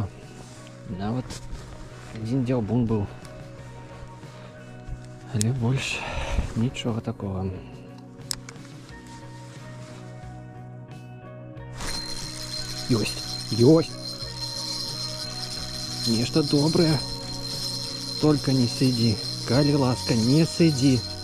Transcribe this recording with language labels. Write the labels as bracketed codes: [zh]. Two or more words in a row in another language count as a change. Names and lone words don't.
[be] Нават адзін дзяўбун быў. Але больш нічога такога. Ёсць, ёсць! Нешта добрае. [ru] Только не сиди, [be] калі ласка, [ru] не сиди.